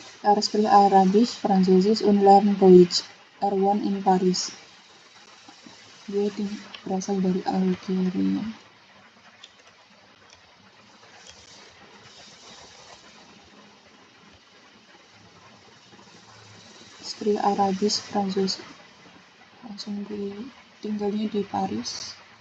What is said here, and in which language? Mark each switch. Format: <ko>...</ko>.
<de>Er spricht Arabisch, Französisch und lernt Deutsch. Er wohnt in Paris.</de> <id>Dia berasal dari Algeria.</id> <de>Spricht Arabisch, Französisch.</de> <id>Langsung tinggalnya di Paris.</id>